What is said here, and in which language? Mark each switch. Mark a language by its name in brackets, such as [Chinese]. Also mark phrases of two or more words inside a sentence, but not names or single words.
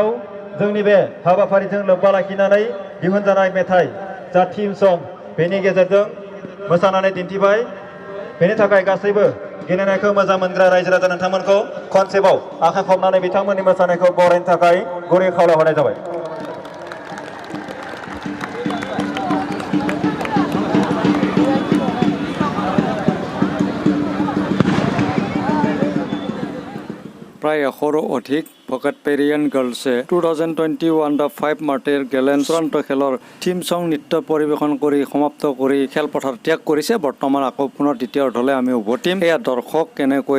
[Bodo] जोंनि बे हाबाफारिजों लोब्बा लाखिनानै दिहुनजानाय मेथाइ जा [English] theme song [Bodo] बेनि गेजेरजों मोसानानै दिन्थिबाय बेनि थाखाय गासैबो गेलेनायखौ मोजां मोनग्रा रायजो राजा नोंथांमोनखौ खनसेबाव आखाइ खबनानै बिथांमोननि मोसानायखौ बरायनो थाखाय गुरै खावलायहरनाय जाबाय [Assamese] প্ৰায় 100 অধিক ভকত পেৰিয়ান গাৰ্লছে 2021 দ্য 5 মাৰ্টিৰ গেলেন চূড়ান্ত খেলৰ [English] theme song [Assamese] নৃত্য পৰিৱেশন কৰি সমাপ্ত কৰি খেলপথাৰ ত্যাগ কৰিছে বৰ্তমান আকৌ পুনৰ দ্বিতীয় অৰ্ধলৈ আমি উভতিম এয়া দৰ্শক কেনেকৈ